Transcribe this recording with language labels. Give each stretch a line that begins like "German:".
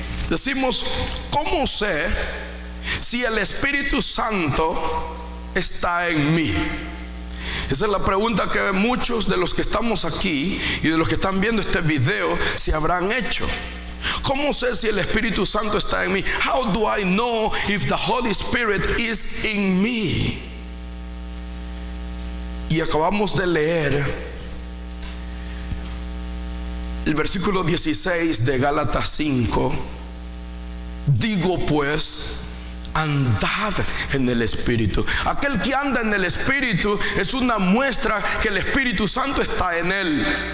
Spanish: Decimos: ¿cómo sé si el Espíritu Santo está en mí? Esa es la pregunta que muchos de los que estamos aquí y de los que están viendo este video se habrán hecho. ¿Cómo sé si el Espíritu Santo está en mí?
English: How do I know if the Holy Spirit is in me?
Spanish: Y acabamos de leer el versículo 16 de Gálatas 5. Digo pues, andad en el Espíritu. Aquel que anda en el Espíritu es una muestra que el Espíritu Santo está en él.